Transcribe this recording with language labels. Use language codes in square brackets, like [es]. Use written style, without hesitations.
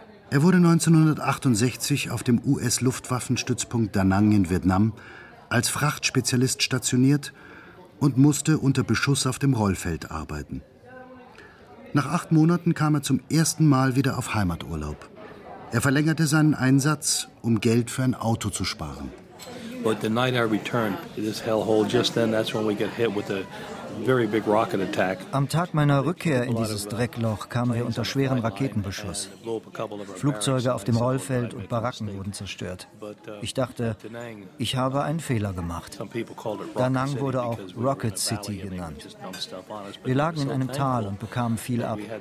[de] Er wurde 1968 auf dem US-Luftwaffenstützpunkt Da Nang in Vietnam als Frachtspezialist stationiert und musste unter Beschuss auf dem Rollfeld arbeiten. Nach 8 Monaten kam er zum ersten Mal wieder auf Heimaturlaub. Er verlängerte seinen Einsatz, um Geld für ein Auto zu sparen. [en] But the night I returned, this hellhole, just then, that's when we get hit with a very big rocket attack. [de] Am Tag meiner Rückkehr in dieses Dreckloch kamen wir unter schwerem Raketenbeschuss. Flugzeuge auf dem Rollfeld und Baracken wurden zerstört. Ich dachte, ich habe einen Fehler gemacht. Da Nang wurde auch Rocket City genannt. Wir lagen in einem Tal und bekamen viel ab.